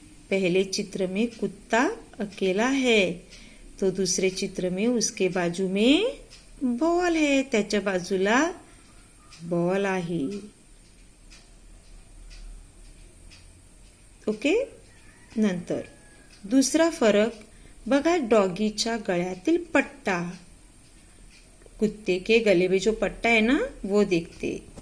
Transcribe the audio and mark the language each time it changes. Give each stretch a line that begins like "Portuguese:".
Hindi: पहले चित्र में कुत्ता अकेला है, तो दूसरे चित्र में उसके बाजू में
Marathi: बॉल आहे, त्याच्या बाजूला बॉल आहे. ओके. नंतर दुसरा फरक बघा, डॉगीच्या गळ्यातील पट्टा.
Hindi: कुत्ते के गले में जो पट्टा है ना वो देखते.